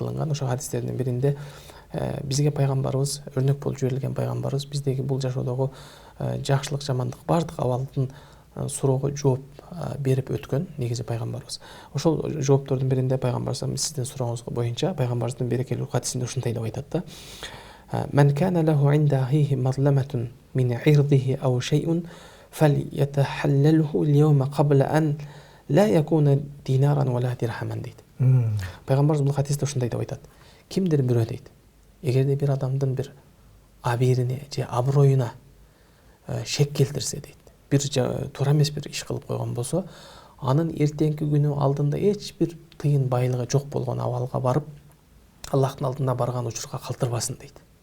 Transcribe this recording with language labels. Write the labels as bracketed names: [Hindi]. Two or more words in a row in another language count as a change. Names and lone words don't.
[Kyrgyz] Ошо хадистердин биринде бизге пайгамбарыбыз өрнөк болуп жиберилген пайгамбарыбыз биздеги бул жашоодогу жакшылык жамандык баардык абалдын суроого жооп берип өткөн негизи пайгамбарыбыз. Ошол жооптордун биринде пайгамбарыбыз сиздин сурооңуз боюнча пайгамбарыбыздын берекелүү хадисинде ушундай деп айтат да: [Arabic] "من كان له عند أخيه مظلمة من عرضه أو شيء فليتحلله اليوم قبل أن لا يكون دينارا ولا درهما" [Kyrgyz] дейт. Пайгамбарыбыз бул хадисте ушундай деп айтат: кимдир бирөө дейт, эгерде бир адамдын бир абийирине же аброюна шек келтирсе дейт, бир туура эмес бир иш кылып койгон болсо, анын эртеңки күнү алдында эч бир тыйын байлыгы жок болгон абалга барып, Аллахтын алдына барган учурга калтырбасын дейт.